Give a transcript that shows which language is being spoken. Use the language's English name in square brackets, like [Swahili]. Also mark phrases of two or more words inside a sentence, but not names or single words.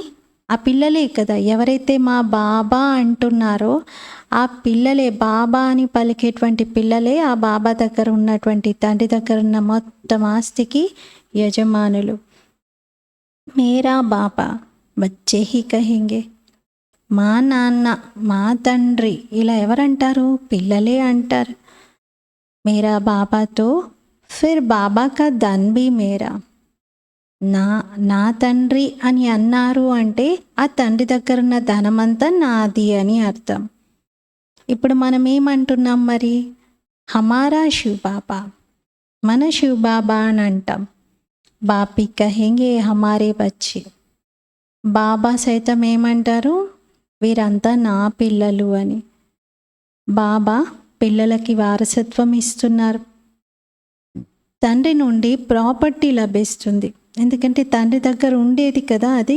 [Telugu] ఆ పిల్లలే కదా. ఎవరైతే మా బాబా అంటున్నారో ఆ పిల్లలే, బాబా అని పలికేటువంటి పిల్లలే ఆ బాబా దగ్గర ఉన్నటువంటి, తండ్రి దగ్గర ఉన్న మొత్తం ఆస్తికి యజమానులు. [Hindi] मेरा बाबा बच्चे ही कहेंगे. [Telugu] మా నాన్న, మా తండ్రి ఇలా ఎవరంటారు? పిల్లలే అంటారు. [Hindi] मेरा बाबा तो फिर बाबा का धन भी मेरा. [Telugu] నా తండ్రి అని అన్నారు అంటే ఆ తండ్రి దగ్గర ఉన్న ధనమంతా నాది అని అర్థం. ఇప్పుడు మనం ఏమంటున్నాం మరి? హమారా శివ్ బాబా, మన శివ్ బాబా అని అంటాం. [Hindi] बापी कहेंगे हमारे बच्चे. [Telugu] బాబా సైతం ఏమంటారు? వీరంతా నా పిల్లలు అని. బాబా పిల్లలకి వారసత్వం ఇస్తున్నారు. తండ్రి నుండి ప్రాపర్టీ లభిస్తుంది, ఎందుకంటే తండ్రి దగ్గర ఉండేది కదా అది.